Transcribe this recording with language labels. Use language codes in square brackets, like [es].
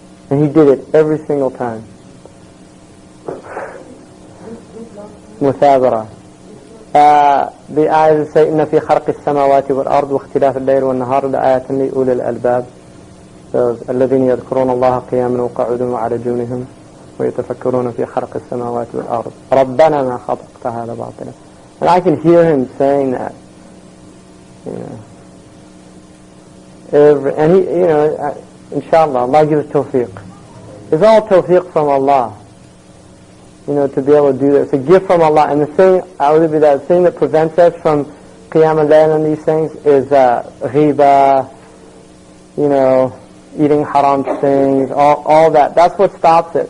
[en] And he did it every single time. Muthabara. The ayahs say, [ar] إِنَّ فِي خَلْقِ السَّمَاوَاتِ وَالْأَرْضِ وَاخْتِلَافِ اللَّيْلِ وَالنَّهَارِ لَآيَاتٍ لِأُولِي الْأَلْبَابِ. الذين يذكرون الله قياما وقعودا وعلى جنوبهم ويتفكرون في خلق السماوات والأرض ربنا ما خلقت هذا باطلا. [en] And I can hear him saying that, you know, and he, you know, inshallah, Allah gives tawfiq. It's all tawfiq from Allah, you know, to be able to do this. It's a gift from Allah. And the thing, the thing that prevents us from qiyam al-layl and these things is ghiba, you know, eating haram things, all that. That's what stops it.